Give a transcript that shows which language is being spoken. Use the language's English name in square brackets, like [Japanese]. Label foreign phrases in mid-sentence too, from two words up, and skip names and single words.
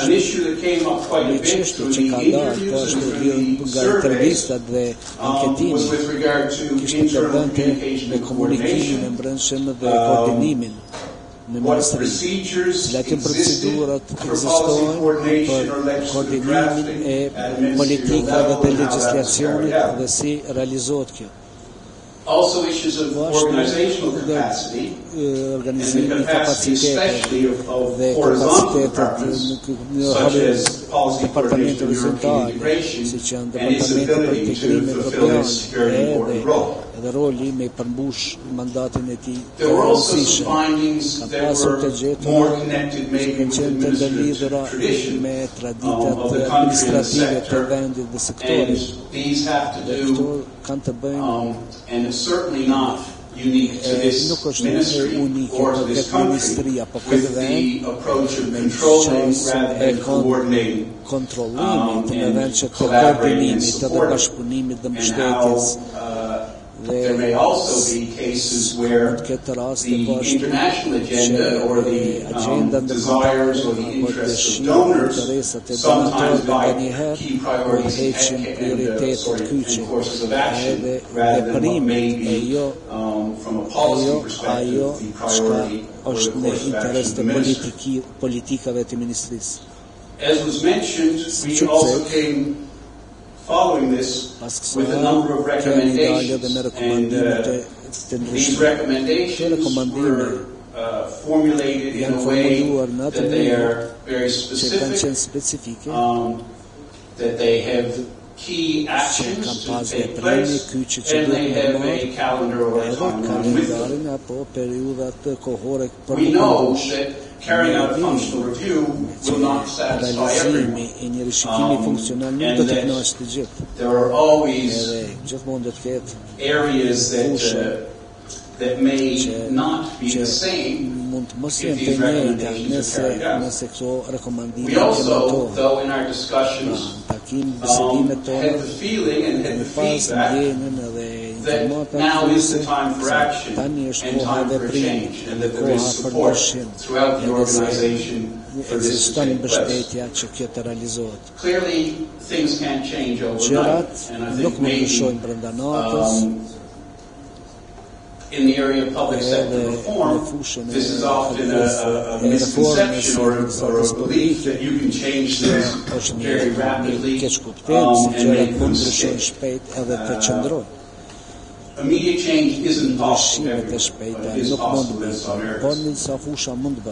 [Albanian] Një çështje që ka dalë, po është nga intervistat dhe anketimi, kishte të bënte me komunikimin e brendshëm dhe koordinimin në ministri. Cilat procedurat ekzistojnë për koordinimin e politikave dhe legjislacionit dhe si realizohet kjo. [English] Also issues of organizational capacity, [Albanian] organizimi kapacitetet dhe kapacitetet departamentet horizontale, si që janë departamentet për integrim evropian edhe edhe roli me përmbush mandatin e tij të [English] There were also [Albanian] rëndësishëm. [English] some findings [Albanian] Ka [English] that [Albanian] pasur të [English] were [Albanian] gjetur [English] more connected [Albanian] që [English] maybe [Albanian] kanë [English] with [Albanian] qenë të [English] administrative [Albanian] ndërlidhura [English] tradition [Albanian] me [English] of [Albanian] traditat [English] the country and the [Albanian] administrative të [English] sector, [Albanian] vendit dhe [English] and [Albanian] sektorit. [English] these have to [Albanian] Dhe këto [English] do, [Albanian] kanë të bëjnë [English] and it's certainly not unique to this [Albanian] nuk është [English] ministry [Albanian] unike [English] or [Albanian] për [English] to this [Albanian] këtë [English] country, [Albanian] ministri apo këtë [English] with [Albanian] vend, [English] the approach of controlling rather than coordinating, [Albanian] kontrollimit në vend që të [English] collaborating and [Albanian] koordinimit edhe [English] supporting, [Albanian] bashkëpunimit dhe [English] and [Albanian] mbështetjes. [English] how there may also be cases where [Albanian] Këtë rast [English] the [Albanian] po është [English] international agenda or the [Albanian] agenda [English] desires or the [Albanian] apo [English] interests of [Albanian] dëshira, [English] donors [Albanian] interesat e [English] sometimes [Albanian] donatorëve [English] guide [Albanian] nganjëherë [English] key priorities [Albanian] heqin [English] and [Albanian] prioritetet kyçe [English] courses of action [Albanian] edhe [English] rather than what may [Albanian] veprimit e [English] be [Albanian] jo [English] from a policy [Albanian] ajo [English] perspective the [Albanian] çka [English] priority or the [Albanian] është në [English] course of [Albanian] interes [English] action of [Albanian] të [English] the ministry. [Albanian] politikave të ministrisë. [English] As was mentioned, we also came following this [Albanian] Pas [English] with a number of [Albanian] kësaj kemi dalë edhe [English] recommendations, [Albanian] me [English] and [Albanian] rekomandimet të [English] these [Albanian] ndryshme. [English] recommendations were formulated in a way that they are very [Albanian] Që kanë qenë [English] specific, [Albanian] specifike, [English] that they have key [Albanian] që [English] actions [Albanian] kanë [English] to [Albanian] pas [English] take [Albanian] veprime [English] place, [Albanian] kyçe që [English] and they [Albanian] duhet [English] have [Albanian] me [English] a [Albanian] marrë, [English] calendar or a [Albanian] edhe [English] timeline with them. [Albanian] kalendarin apo periudhat kohore për [English] We [Albanian] të [English] know [Albanian] përmbush. [English] that carrying out a functional review will not satisfy everyone. [Albanian] Realizimi i një rishikimi funksional nuk do të kënaqë të gjithë. [English] There are always [Albanian] Edhe gjithmonë do të ketë [English] areas that may not be the same [Albanian] mund të mos [English] if [Albanian] jenë [English] these [Albanian] të njëjta [English] recommendations are carried out. [Albanian] nëse këto rekomandime [English] We also, [Albanian] implementohen. [English] though, in our discussions, [Albanian] Takim bisedimet [English] had [Albanian] tona [English] the feeling and had [Albanian] kemi [English] the [Albanian] pas [English] feedback [Albanian] ndjenjen edhe [English] that [Albanian] informata [English] now is the [Albanian] se [English] time for action [Albanian] tani është [English] and [Albanian] koha e [English] time for [Albanian] veprimit, [English] change, and that there [Albanian] koha [English] is [Albanian] për [English] support [Albanian] ndryshim. [English] throughout the [Albanian] Edhe se [English] organization for this to [Albanian] ekziston [English] take place. [Albanian] mbështetja që kjo të realizohet. [English] Clearly, things can't change [Albanian] Gjërat [English] overnight, and I [Albanian] nuk [English] think [Albanian] mund të [English] maybe [Albanian] ndryshojnë brenda natës. [English] in the area of public sector reform, this is often a misconception or a belief that you can change things very rapidly and make them stick. Immediate change isn't possible everywhere, but it is possible in some areas.